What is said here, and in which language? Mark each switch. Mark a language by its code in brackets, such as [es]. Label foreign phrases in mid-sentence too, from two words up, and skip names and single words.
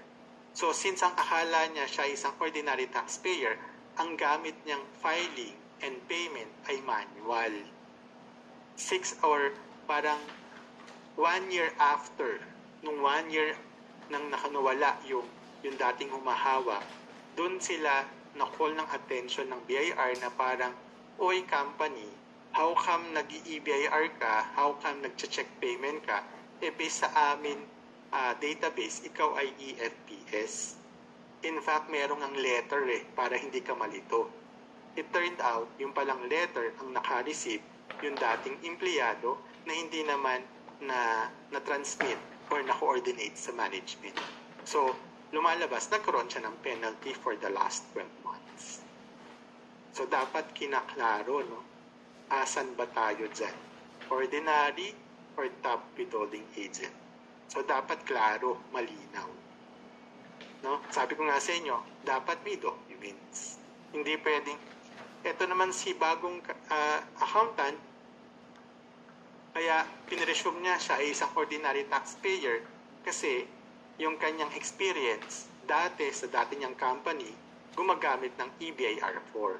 [tl] So since ang akala niya siya ay isang [en] ordinary taxpayer, [tl] ang gamit niyang [en] filing and payment [tl] ay manual. 6 or parang 1 [en] year after, [tl] nung 1 year nang nakanawala yung dating humahawak, dun sila na-call ng attention ng BIR na parang, oy company, [en] how come [tl] nag-EBIR ka? [en] How come [tl] nag-check payment ka? Based sa amin database, ikaw ay EFPS. [en] In fact, [tl] merong ang letter para hindi ka malito. [en] It turned out, [tl] yung palang letter ang naka-receive yung dating empleyado na hindi naman na-transmit or na-coordinate sa management. So, lumalabas, nagkaroon siya ng penalty [en] for the last 12 months. [tl] So, dapat kinaklaro, no? Asan ba tayo dyan? [en] Ordinary or top withholding agent? [tl] So, dapat klaro, malinaw. No? Sabi ko nga sa inyo, dapat may documents. Hindi pwedeng, eto naman si bagong accountant, kaya pinresume niya siya ay isang [en] ordinary taxpayer [tl] kasi yung kanyang experience dati sa dati niyang company gumagamit ng EBIR4.